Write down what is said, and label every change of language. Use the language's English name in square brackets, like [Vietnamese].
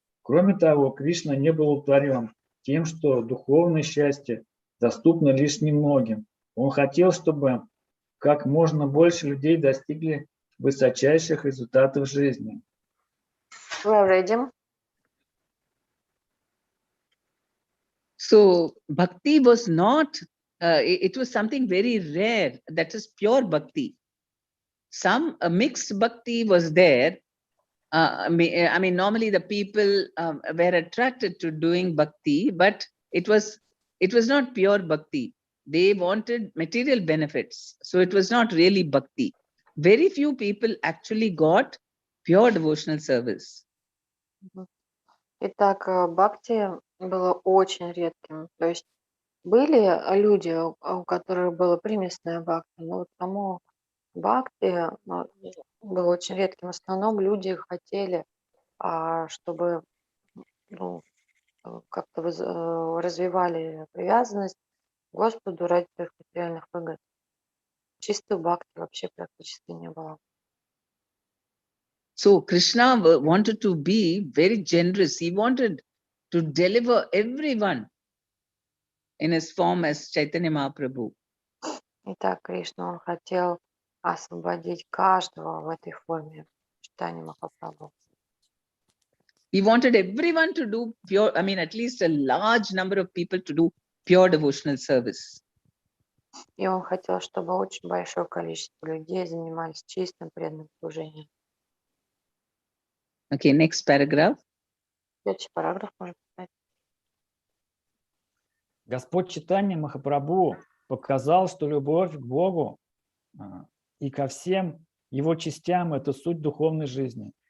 [Russian] Кроме того, Кришна не был удовлетворен тем, что духовное счастье доступно лишь немногим. Он хотел, чтобы как можно больше людей достигли высочайших результатов жизни. [English] We're ready. So bhakti was not, it was something very rare, that is pure bhakti. Some mixed bhakti was there. I mean, normally the people were attracted to doing bhakti, but it was not pure bhakti. They wanted material benefits. So it was not really bhakti. Very few people actually got pure devotional service. [Russian] Итак, бхакти было очень редким. То есть были люди, у которых было примесное бхакти, но вот само бхакти было очень редким. В основном люди хотели, чтобы как-то развивали привязанность к Господу ради своих материальных выгод. Чистую бхакти вообще практически не было. [English] So Krishna wanted to be very generous. He wanted to deliver everyone in his form as Chaitanya Mahaprabhu. [Russian] Итак, Кришна, он хотел освободить каждого в этой форме, Чайтаньи Махапрабху. [English] He wanted everyone to do pure, I mean, at least a large number of people to do pure devotional service. [Russian] И он хотел, чтобы очень большое количество людей занимались чистым преданным служением. [English] Okay, next paragraph. [Russian] Следующий параграф можно читать. Господь Чайтанья Махапрабху показал, что любовь к Богу и ко всем его частям – это суть духовной жизни.